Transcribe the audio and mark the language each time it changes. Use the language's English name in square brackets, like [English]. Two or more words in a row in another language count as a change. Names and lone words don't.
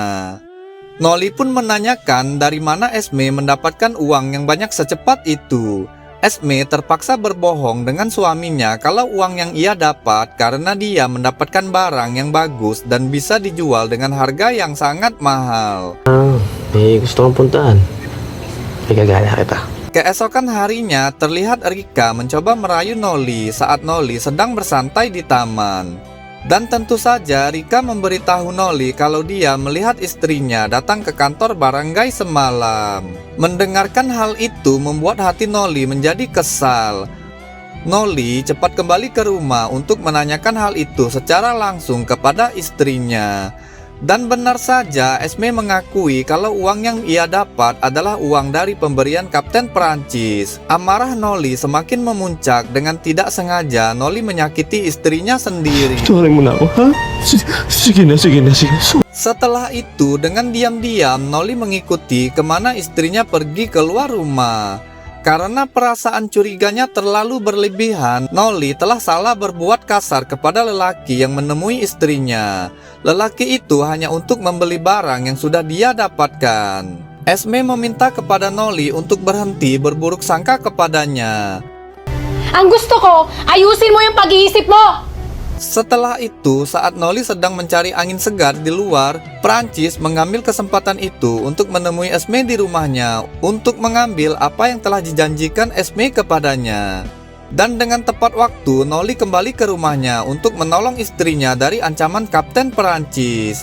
[Indonesian] Noli pun menanyakan dari mana Esme mendapatkan uang yang banyak secepat itu. Esme terpaksa berbohong dengan suaminya kalau uang yang ia dapat karena dia mendapatkan barang yang bagus dan bisa dijual dengan harga yang sangat mahal. [Filipino] Gusto kong puntahan. Igagala kita. [Indonesian] Keesokan harinya terlihat Rika mencoba merayu Noli saat Noli sedang bersantai di taman. Dan tentu saja Rika memberitahu Noli kalau dia melihat istrinya datang ke kantor barangay semalam. Mendengarkan hal itu membuat hati Noli menjadi kesal. Noli cepat kembali ke rumah untuk menanyakan hal itu secara langsung kepada istrinya. Dan benar saja Esme mengakui kalau uang yang ia dapat adalah uang dari pemberian Kapten Prancis. Amarah Noli semakin memuncak. Dengan tidak sengaja Noli menyakiti istrinya sendiri. [Filipino] Turing mo na ako, ha? Sige na. [Indonesian] Setelah itu dengan diam-diam Noli mengikuti kemana istrinya pergi keluar rumah. Karena perasaan curiganya terlalu berlebihan, Noli telah salah berbuat kasar kepada lelaki yang menemui istrinya. Lelaki itu hanya untuk membeli barang yang sudah dia dapatkan. Esme meminta kepada Noli untuk berhenti berburuk sangka kepadanya. [Filipino] Ang gusto ko, ayusin mo yung pag-iisip mo! [Indonesian] Setelah itu, saat Noli sedang mencari angin segar di luar, Prancis mengambil kesempatan itu untuk menemui Esme di rumahnya untuk mengambil apa yang telah dijanjikan Esme kepadanya. Dan dengan tepat waktu, Noli kembali ke rumahnya untuk menolong istrinya dari ancaman Kapten Prancis.